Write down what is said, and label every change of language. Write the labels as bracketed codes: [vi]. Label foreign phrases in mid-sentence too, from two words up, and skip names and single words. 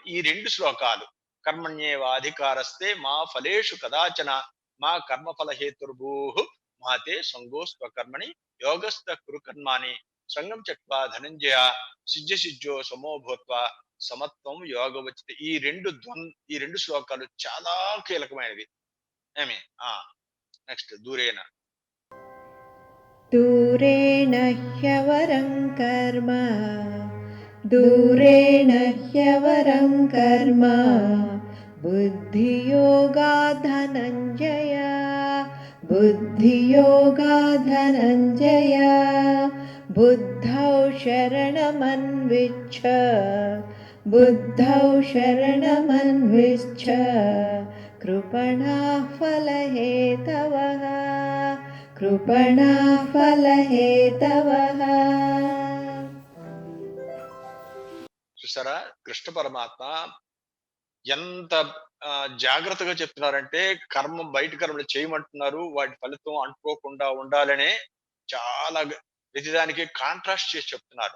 [te] ఈ 2 శ్లోకాలు [sa] కర్మణ్యేవాధికారస్తే మా ఫలేషు కదాచన మా కర్మఫల హేతుర్భూః మాతే సంగోస్త్వ కర్మణి యోగస్థ కురు కర్మాణి సంగం చక్వా ధనంజయ సిద్ధ సిద్ధో సమో భూత్వ సమత్వం యోగ వచ్చితే [te] ఈ రెండు శ్లోకాలు చాలా కీలకమైనవి. ఏమి నెక్స్ట్ దూరేన [sa] दूरेण ह्यवरं कर्म दूरेण ह्यवरं कर्म बुद्धियोगात् धनञ्जय बुद्धियोगात् धनञ्जय बुद्धौ शरणमन्विच्छ बुद्धौ शरणमन्विच्छ कृपणाः फलहेतवः कृपणा फलहेतवः. [te] చూసారా కృష్ణ పరమాత్మ ఎంత జాగ్రత్తగా చెప్తున్నారంటే బయట కర్మలు చేయమంటున్నారు, వాటి ఫలితం అంటుకోకుండా ఉండాలనే చాలా ప్రతిదానికి కాంట్రాస్ట్ చేసి చెప్తున్నారు.